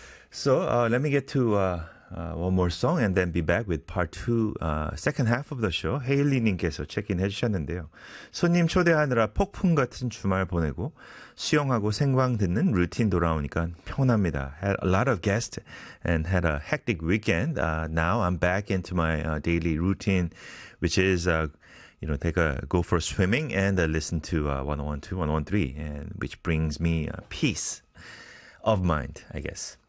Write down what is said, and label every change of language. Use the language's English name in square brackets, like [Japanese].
[English] So let me get to one more song and then be back with part two, second half of the show. [Korean] 헤일리님께서 체크인 해주셨는데요. 손님 초대하느라 폭풍 같은 주말 보내고 수영하고 생방 듣는 루틴 돌아오니까 평온합니다. [English] Had a lot of guests and had a hectic weekend. Now I'm back into my daily routine, which is you know, take a go for swimming and listen to 101.2, 101.3, and which brings me peace of mind, I guess.